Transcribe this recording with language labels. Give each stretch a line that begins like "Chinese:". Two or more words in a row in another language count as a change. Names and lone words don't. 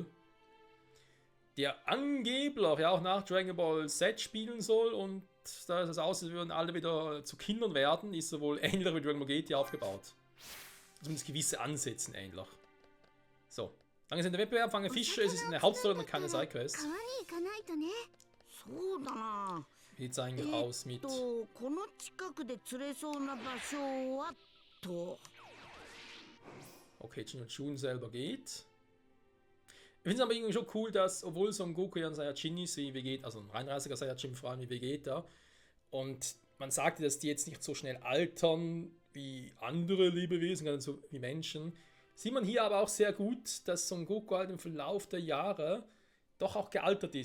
German: Der angeblich ja auch nach Dragon Ball Z spielen soll und da ist es aus, als würden alle wieder zu Kindern werden, ist er wohl ähnlich wie Dragon Ball GT aufgebaut. Zumindest gewisse Ansätze ähnlich. So, dann ist in der Wettbewerb, fangen Fische, es ist eine Hauptstory und keine Sidequest.
Japanese: 川に行かないとね。そうだな。
German: Wie sieht es eigentlich aus mit...
Japanese: この近くで釣れそうな場所はと。
German: Okay, Chun selber geht. Ich finde es aber irgendwie schon cool, dass, obwohl Son Goku ja ein Saiyajin ist, wie Vegeta, also ein reinrassiger Saiyajin, vor allem wie Vegeta, und man sagte, dass die jetzt nicht so schnell altern wie andere Lebewesen, gerade so wie Menschen, sieht man hier aber auch sehr gut, dass Son Goku halt im Verlauf der Jahre doch auch gealtert ist.